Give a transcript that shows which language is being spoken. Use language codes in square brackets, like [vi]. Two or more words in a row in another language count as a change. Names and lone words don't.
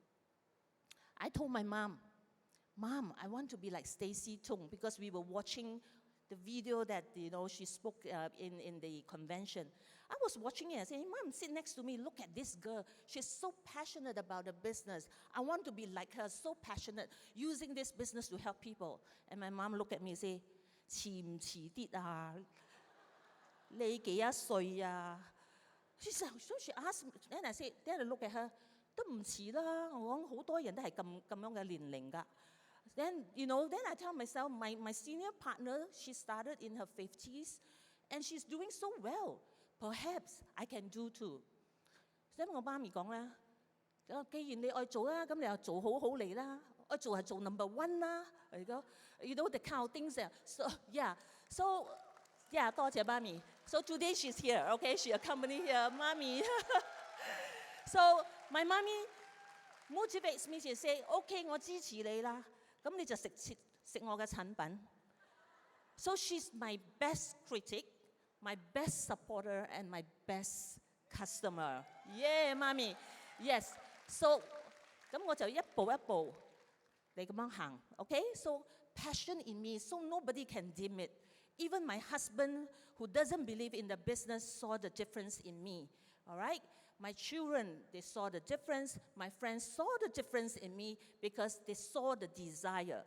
[en] I told my mom, I want to be like Stacy Tung, because we were watching the video that she spoke in the convention. I was watching it and saying, Mom, sit next to me, look at this girl. She's so passionate about the business. I want to be like her, so passionate, using this business to help people. And my mom looked at me and said, [yue] 遲唔遲啲啊？你幾多歲啊？ [en] She said, so she asked me, and I said, then I look at her, 都唔遲啦，我講好多人都係咁樣嘅年齡㗎。 Then, then I tell myself, my senior partner, she started in her 50s, and she's doing so well. Perhaps I can do too. [yue] 所以我媽咪講啦，既然你愛做啦，咁你又做好好嚟啦，愛做係做 [en] number one [yue] 啦， [en] the kind of things. So yeah, [yue] 多謝媽咪. [en] So today she's here, okay? She accompanied here, mommy. So my mommy motivates me to say, okay, [yue] 我支持你啦，咁你就食我嘅產品. [en] So she's my best critic, my best supporter, and my best customer. Yeah, mommy. Yes. So [yue] 咁我就一步一步嚟咁樣行, [en] okay? So passion in me, so nobody can dim it. Even my husband, who doesn't believe in the business, saw the difference in me, all right? My children, they saw the difference. My friends saw the difference in me because they saw the desire.